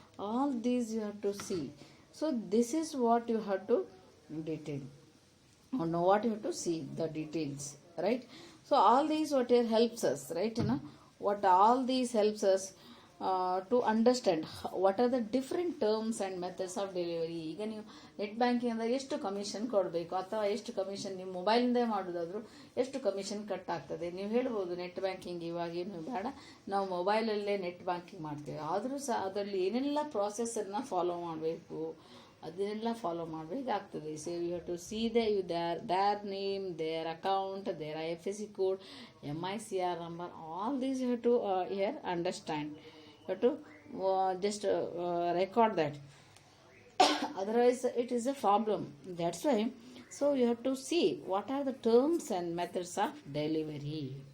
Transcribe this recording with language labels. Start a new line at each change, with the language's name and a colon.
English: All these you have to see. So this is what you have to detail, or know what you have to see the details, right? So all these what here helps us, right? You know what all these helps us to understand what are the different terms and methods of delivery.
Kannada: ಈಗ ನೀವು net banking ಅಂದರೆ ಎಷ್ಟು commission ಕೊಡಬೇಕು, ಅಥವಾ ಎಷ್ಟು commission ನೀವು ಮೊಬೈಲಿಂದ ಮಾಡೋದಾದರೂ ಎಷ್ಟು ಕಮಿಷನ್ ಕಟ್ ಆಗ್ತದೆ. ನೀವು ಹೇಳ್ಬೋದು ನೆಟ್ ಬ್ಯಾಂಕಿಂಗ್ ಇವಾಗೇನು ಬೇಡ, ನಾವು ಮೊಬೈಲಲ್ಲೇ ನೆಟ್ ಬ್ಯಾಂಕಿಂಗ್ ಮಾಡ್ತೇವೆ, ಆದರೂ ಸಹ ಅದರಲ್ಲಿ ಏನೆಲ್ಲ ಪ್ರಾಸೆಸನ್ನು ಫಾಲೋ ಮಾಡಬೇಕು, ಅದನ್ನೆಲ್ಲ ಫಾಲೋ ಮಾಡಬೇಕಾಗ್ತದೆ.
English: So you have to see their name, their account, their IFSC code, MICR number, all these you have to here understand. You have to just record that. Otherwise it is a problem. That's why, so you have to see what are the terms and methods of delivery.